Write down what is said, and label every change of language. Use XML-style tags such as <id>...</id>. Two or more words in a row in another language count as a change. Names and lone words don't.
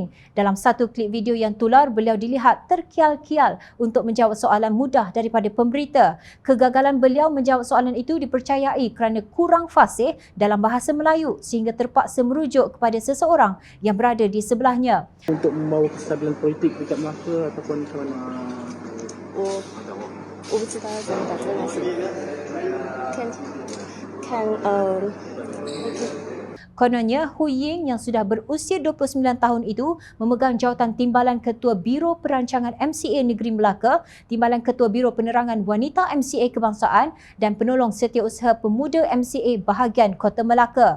<ms>Dalam satu klip video yang tular, beliau dilihat terkial-kial untuk menjawab soalan mudah daripada pemberita. Kegagalan beliau menjawab soalan itu dipercayai kerana kurang fasih dalam bahasa Melayu sehingga terpaksa merujuk kepada seseorang yang berada di sebelahnya. Untuk membawa kestabilan politik dekat Melaka ataupun macam mana?</ms> <zh>我不知道要怎么打这个字，看</zh> <ms>Kononnya, Hu Ying yang sudah berusia 29 tahun itu memegang jawatan Timbalan Ketua Biro Perancangan MCA Negeri Melaka, Timbalan Ketua Biro Penerangan Wanita MCA Kebangsaan dan Penolong Setiausaha Pemuda MCA bahagian Kota Melaka.</ms>